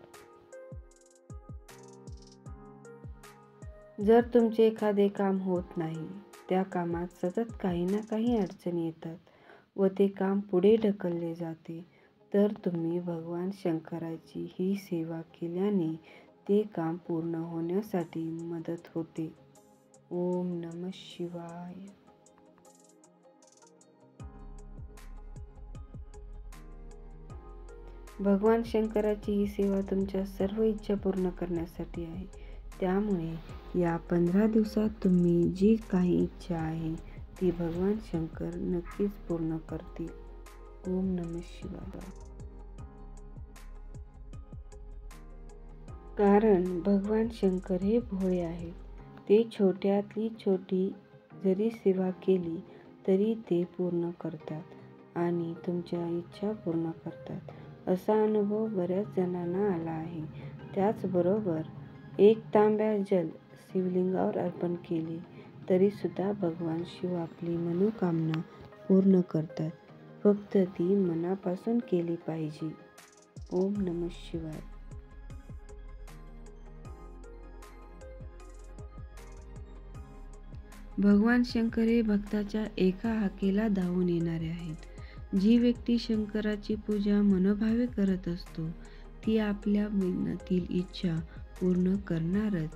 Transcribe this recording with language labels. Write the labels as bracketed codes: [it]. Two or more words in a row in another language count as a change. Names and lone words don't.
[mr] जर तुमचे एखादे काम होत नाही, त्या कामात सतत काही ना काही अडचणी येतात व ते काम पुढे ढकलले जाते, तर तुम्ही भगवान शंकराची ही सेवा केल्याने ते काम पूर्ण होण्यासाठी मदत होते. [sa] ओम नमः शिवाय. [mr] भगवान शंकराची ही सेवा तुमच्या सर्व इच्छा पूर्ण करण्यासाठी आहे. त्यामुळे या 15 दिवसात तुम्ही जी काही इच्छा आहे ती भगवान शंकर नक्कीच पूर्ण करतील. [sa] ओम नमः शिवाय. [mr] कारण भगवान शंकर हे भोळे आहेत. ते छोट्यातली छोटी जरी सेवा केली तरी ते पूर्ण करतात आणि तुमच्या इच्छा पूर्ण करतात. असा अनुभव बऱ्याच जणांना आला आहे. त्याचबरोबर 1 तांब्या जल शिवलिंगावर अर्पण केले तरी सुद्धा भगवान शिव आपली मनोकामना पूर्ण करतात. फक्त ती मनापासून केली पाहिजे. [sa] ओम नमः शिवाय. [mr] भगवान शंकर हे भक्ताच्या एका हाकेला धावून येणारे आहेत. जी व्यक्ती शंकराची पूजा मनोभावे करत असतो ती आपल्या मनातील इच्छा पूर्ण करणारच.